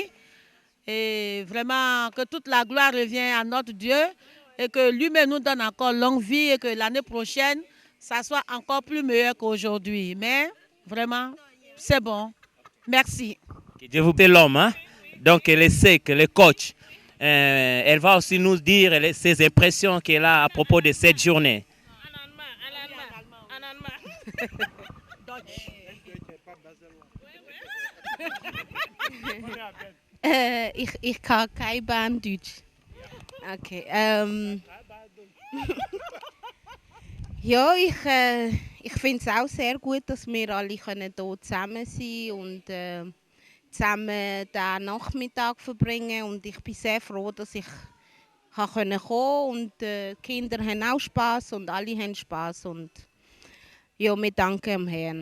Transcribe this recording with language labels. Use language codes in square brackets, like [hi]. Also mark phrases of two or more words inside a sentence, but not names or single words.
[fr] Et vraiment, que toute la gloire revient à notre Dieu et que lui-même nous donne encore longue vie et que l'année prochaine, ça soit encore plus meilleur qu'aujourd'hui. Mais vraiment, c'est bon. Merci. Que Dieu vous bénisse l'homme, hein? Donc, elle sait que le coach, elle va aussi nous dire ses impressions qu'elle a à propos de cette journée. [de] Ich kann kein Band Deutsch. Okay. Ja, ich finde es auch sehr gut, dass wir alle hier zusammen sein können und zusammen den Nachmittag verbringen und ich bin sehr froh, dass ich kommen konnte und die Kinder haben auch Spaß und alle haben Spaß und ja, wir danken dem Herrn.